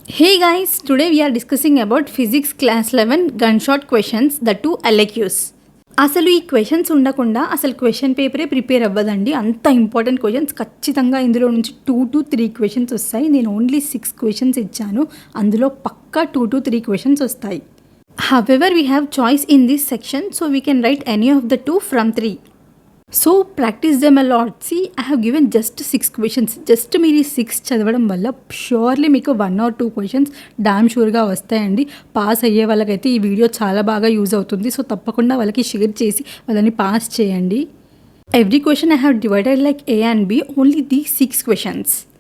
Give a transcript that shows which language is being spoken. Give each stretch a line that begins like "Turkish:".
English: Hey guys, today we are discussing about physics class 11 gunshot questions, the two LQs.
Telugu: అసలు ఈ questions ఉండకుండా అసలు question పేపరే prepare అవ్వదండి. అంత ఇంపార్టెంట్ క్వశ్చన్స్ ఖచ్చితంగా ఇందులో నుంచి 2 to 3 క్వశ్చన్స్ వస్తాయి. నేను ఓన్లీ 6 క్వశ్చన్స్ ఇచ్చాను, అందులో పక్కా 2 to 3 క్వశ్చన్స్ వస్తాయి.
English: However, we have choice in this section, so we can write any of the 2 from 3. So practise them a lot. See I have given just 6 questions.
Telugu: Just మీరు ఈ 6 చదవడం వల్ల surely మీకు 1 or 2 questions dam షూర్గా వస్తాయండి. Pass అయ్యే వాళ్ళకైతే ఈ video చాలా బాగా యూజ్ అవుతుంది. సో తప్పకుండా వాళ్ళకి షేర్ చేసి వాళ్ళని పాస్ చేయండి.
English: Every question I have divided like A and B, only the 6 questions.